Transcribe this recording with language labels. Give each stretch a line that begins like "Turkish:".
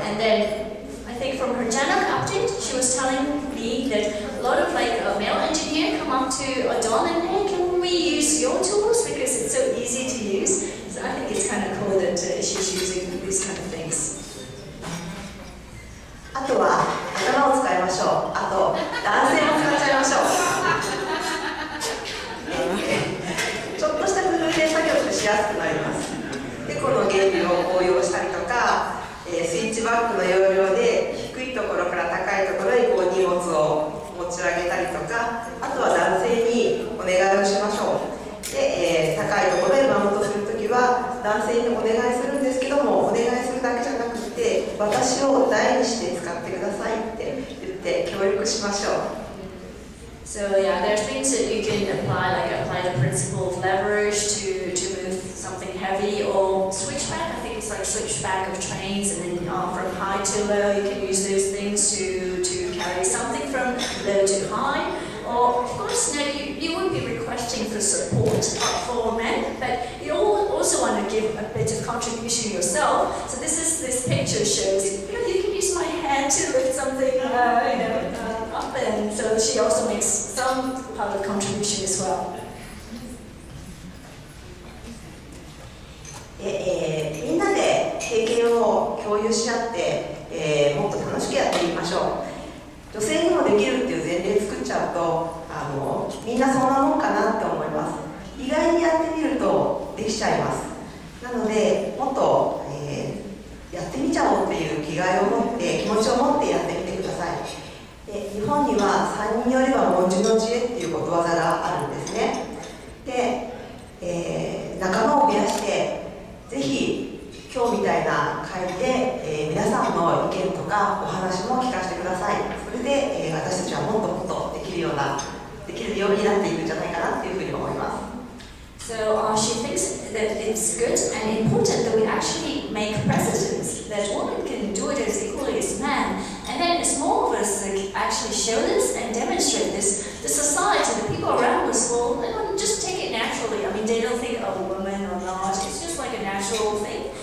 English: And then I think from her Januk update, she was telling me that a lot of male engineer come up to Don and, hey, can we use your tools because it's so easy to use? So I think it's kind of cool that she's using these kind of things.
Japanese: あとは頭を使いましょう。あと男性も使っちゃいましょう。ちょっとした工夫で作業がしやすくなります。で、この原理を応用したりとか、スイッチバックの要領で低いところから高いところに荷物を持ち上げたりとか、あとは男性にお願いをしましょう。で、高いところへマウントするときは男性にお願いするんですけども、お願いするだけじゃなくて私を代にして使ってくださいって言って協力しましょう。
English: So yeah, there are things that you can apply the principle of leverage to move something heavy, or switchback. I think it's like switchback of trains, and then from high to low, you can use those things to carry something from low to high. Or of course, you won't be requesting for support for men, but you also want to give a bit of contribution yourself. So this picture shows you can use my hand to lift something up and so she also makes some part of contribution as well.
Japanese: みんなで経験を共有し合って、もっと楽しくやっていきましょう。女性にもできるっていう前例作っちゃうとみんなそんなもんかなって思います。意外にやってみるとできちゃいます。なのでもっと、やってみちゃおうっていう気概を持って気持ちを持ってやってみてください。で日本には3人よれば文殊の知恵っていうことわざがあるんですね。で、仲間を増やしてぜひ今日みたいな会で、皆さんの意見とかお話も聞かせてください。それで、私たちはもっともっとできるようになっていくんじゃないかなっていうふうに思います。
English: So she thinks that it's good and important that we actually make precedents, that women can do it as equally as men. And then as more of us actually show this and demonstrate this, the society, the people around us will just take it naturally. I mean, they don't think, oh, women or not, it's just like a natural thing.